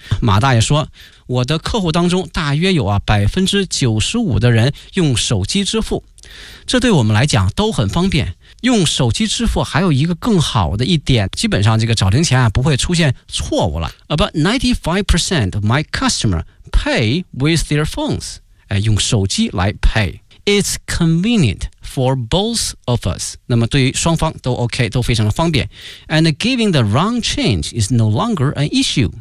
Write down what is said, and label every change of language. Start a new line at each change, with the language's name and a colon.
Chinese: 马大爷说我的客户当中大约有95%的人用手机支付这对我们来讲都很方便用手机支付还有一个更好的一点基本上这个找零钱不会出现错误了
English: About 95% of my customers pay with their phones
Chinese: 用手机来 pay
English: It's convenient for both of us
Chinese: 那么对于双方都 OK 都非常的方便
English: And giving the wrong change is no longer an issue